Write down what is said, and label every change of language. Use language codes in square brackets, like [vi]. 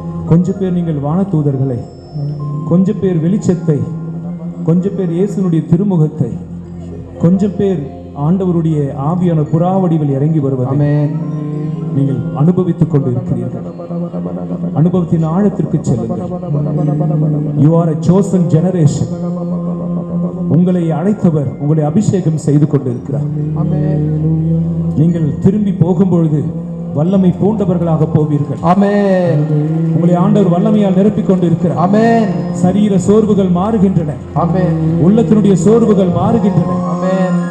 [ta] கொஞ்சம் பேர் நீங்கள் வானதூதர்களை, கொஞ்சம் பேர் வெளிச்சத்தை, கொஞ்சம் பேர் இயேசுனுடைய திருமுகத்தை, கொஞ்சம் பேர் ஆண்டவருடைய ஆவியான புறாவடிவில் இறங்கி வருவதை நீங்கள் அனுபவித்துக் கொண்டு இருக்கிறீர்கள். அனுபவத்தின் ஆழத்திற்கு செல்லுங்கள். [en] You are a chosen generation. [ta] உங்களை அழைத்தவர் உங்களை அபிஷேகம் செய்து கொண்டிருக்கிறார். நீங்கள் திரும்பி போகும்பொழுது வல்லமை பூண்டவர்களாக போவீர்கள். ஆமென். உங்களை ஆண்டவர் வல்லமையால் நிரப்பிக் கொண்டிருக்கிறார். ஆமென். சரீர சோர்வுகள் மாறுகின்றன. ஆமென். உள்ளத்தினுடைய சோர்வுகள் மாறுகின்றன. ஆமென்.